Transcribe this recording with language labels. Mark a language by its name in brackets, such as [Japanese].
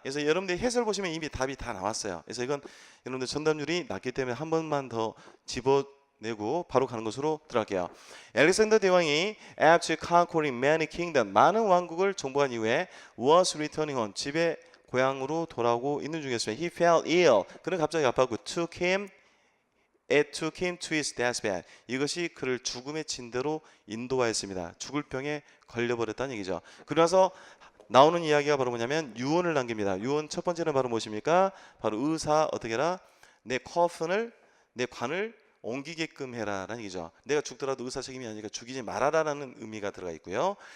[Korean] 그래서 여러분들이 해설 보시면 이미 답이 다 나왔어요. 그래서 이건 여러분들 정답률이 낮기 때문에 한 번만 더 집어내고 바로 가는 것으로 들어갈게요. 알렉산더 대왕이 [English] after conquering many kingdoms [Korean] 많은 왕국을 정복한 이후에 [English] was returning home [Korean] 집에 고향으로 돌아오고 있는 중이었어요. [English] He fell ill. [Korean] 그는 갑자기 아팠고 [English] it took him to his deathbed. [Korean] 이것이 그를 죽음의 진대로 인도하였습니다. 죽을 병에 걸려버렸다는 얘기죠. 그러면서 나오는 이야기가 바로 뭐냐면 유언을 남깁니다. 유언 첫 번째는 바로 무엇입니까? 바로 의사 어떻게 해라? 내 관을 옮기게끔 해라라는 얘기죠. 내가 죽더라도 의사 책임이 아니니까 죽이지 말아라라는 의미가 들어가 있고요.